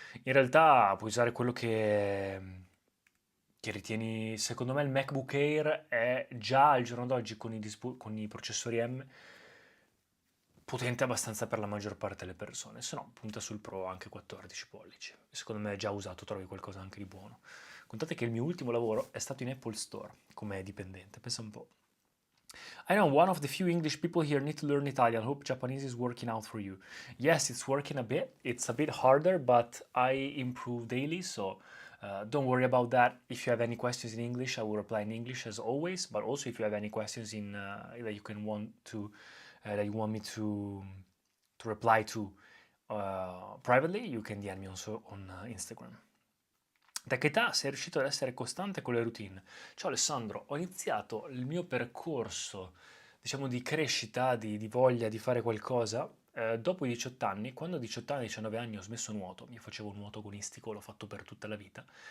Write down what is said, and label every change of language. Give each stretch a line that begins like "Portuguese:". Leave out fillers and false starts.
Italian: In realtà puoi usare quello che ritieni, secondo me il MacBook Air è già al giorno d'oggi con i processori M potente abbastanza per la maggior parte delle persone, se no punta sul Pro anche 14 pollici. Secondo me già usato trovi qualcosa anche di buono. Contate che il mio ultimo lavoro è stato in Apple Store come dipendente, pensa un po'.
English: I know one of the few English people here need to learn Italian. Hope Japanese is working out for you. Yes, it's working a bit. It's a bit harder, but I improve daily, so don't worry about that. If you have any questions in English, I will reply in English as always. But also, if you have any questions in that you want me to reply to privately, you can DM me also on Instagram.
Italian: Da che età sei riuscito ad essere costante con le routine? Ciao Alessandro, ho iniziato il mio percorso, diciamo, di crescita, di voglia di fare qualcosa dopo i 18 anni. Quando a 18 anni, 19 anni ho smesso nuoto, io facevo nuoto agonistico, l'ho fatto per tutta la vita.